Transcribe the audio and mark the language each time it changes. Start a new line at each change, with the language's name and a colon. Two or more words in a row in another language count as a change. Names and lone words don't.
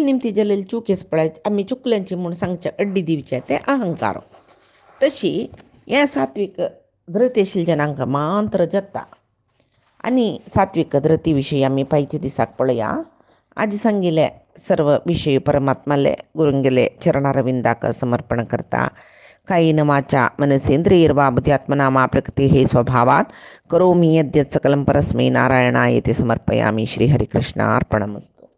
Konkani: निमती जालेली चूक आसा पळय आमी चुकल्यांची म्हूण सांगचें अड्डी दिवचें तें अहंकार तशी हें सात्वीक धृती आशिल्ल्या जनांक मात्र जाता आनी सात्वीक धृती विशयी आमी पायच्या दिसाक पळया आज सांगिल्ले सर्व विषय परमात्माले गुरुंगेले चरणारविंदाक समर्पण करता
Sanskrit: कायेन वाचा मनसेंद्रियैर्वा बुद्ध्यात्मना मा प्रकृतेः स्वभावात् करोमि यद्यत् सकलं परस्मै नारायणायेति समर्पयामि. श्रीहरिकृष्णार्पणमस्तु.